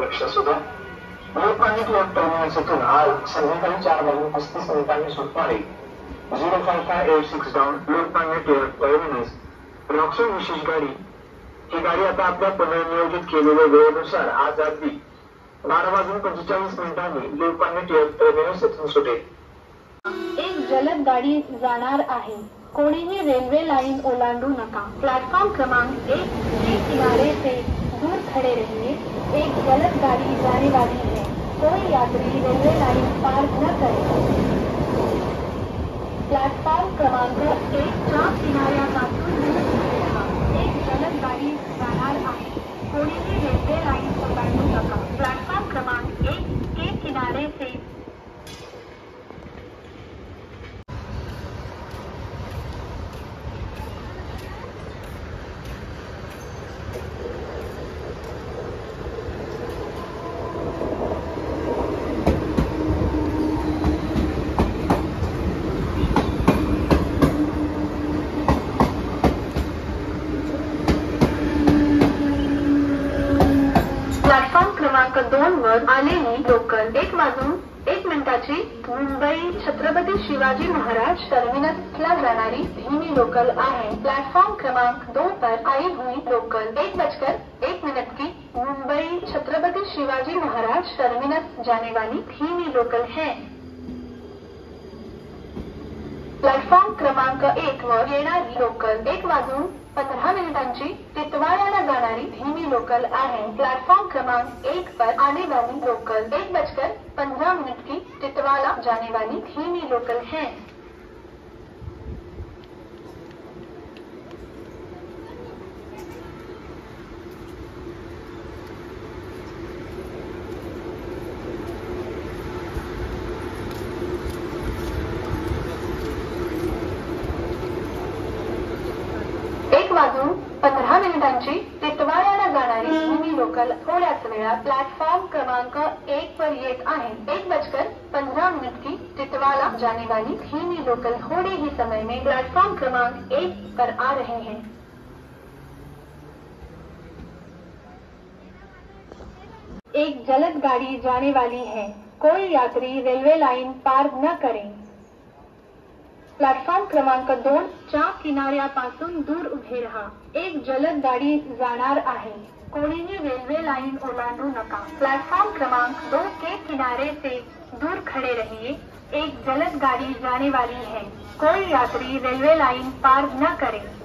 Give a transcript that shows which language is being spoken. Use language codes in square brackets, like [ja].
[mr] लक्ष असू द्या, लोकमान्य टिळक टर्मिनसतून आज संध्याकाळी 4:35 सुटणारी 05586 डाऊन लोकमान्य टिळक टर्मिनस रॉक्सॉन विशेष गाडी ही गाडी आता आपल्या पुनर्नियोजित केलेल्या वेळेनुसार आज रात्री 12:45 लोकमान्य टिळक टर्मिनस येथून सुटेल। एक जलद गाड़ी जाणार आहे, कोणीही रेल्वे लाइन ओलांडू नका। [hi] प्लेटफॉर्म क्रमांक 1 के किनारे से दूर खड़े रहिए। एक जलद गाड़ी जाने वाली है, कोई यात्री रेलवे लाइन पार न करे। [mr] प्लेटफॉर्म क्रमांक 1 च्या किनाऱ्यापासून दूर उभे राहा। एक जलद गाड़ी जाणार आहे, कोणीही रेल्वे लाइन ओलांडू नका। [hi] प्लेटफॉर्म क्रमांक 1 के किनारे से [mr] क्रमांक 2 वर आलेली लोकल 1:01 मुंबई छत्रपती शिवाजी महाराज टर्मिनसला जाणारी धीमी लोकल आहे। [hi] प्लेटफॉर्म क्रमांक 2 पर आई हुई लोकल 1:01 की मुंबई छत्रपति शिवाजी महाराज टर्मिनस जाने वाली धीमी लोकल है। [mr] प्लेटफॉर्म क्रमांक 1 वर येणारी लोकल 1:15 टिटवाळ्याला जाणारी धीमी लोकल आहे। [hi] प्लेटफॉर्म क्रमांक 1 पर आने वाली लोकल 1:15 की टिटवाला जाने वाली धीमी लोकल है। [mr] वाजून 15 मिनिटांची टिटवाळ्याला जाणारी धीमी लोकल थोड्याच वेळात प्लेटफॉर्म क्रमांक 1 पर येत आहे। [hi] 1:15 की टिटवाला जाने वाली धीमी लोकल थोड़े ही समय में प्लेटफॉर्म क्रमांक 1 पर आ रहे हैं। एक जलद गाड़ी जाने वाली है, कोई यात्री रेलवे लाइन पार न करें। [mr] प्लेटफॉर्म क्रमांक 2 च्या किनाऱ्यापासून दूर उभे रहा। एक जलद गाड़ी जाणार आहे, कोणीही रेल्वे लाइन ओलांडू नका। [hi] प्लेटफॉर्म क्रमांक 2 के किनारे से दूर खड़े रहिए। एक जलद गाड़ी जाने वाली है, कोई यात्री रेलवे लाइन पार न करे।